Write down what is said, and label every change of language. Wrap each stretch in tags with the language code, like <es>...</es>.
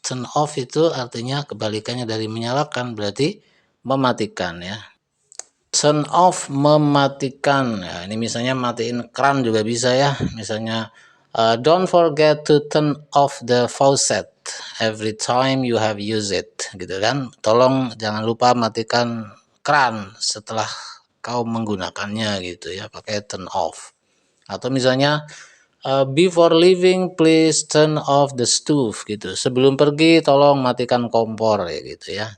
<id>Turn off itu artinya kebalikannya dari menyalakan, berarti mematikan ya. Turn off, mematikan. Ya, ini misalnya matiin keran juga bisa ya.</id> <en>Misalnya don't forget to turn off the faucet every time you have used it.</en> <id>Gitu kan. Tolong jangan lupa matikan keran setelah kau menggunakannya gitu ya.</id> <en>Pakai turn off.</en> <id>Atau misalnya</id> <en>before leaving please turn off the stove</en> <id>gitu. Sebelum pergi tolong matikan kompor ya gitu ya.</id>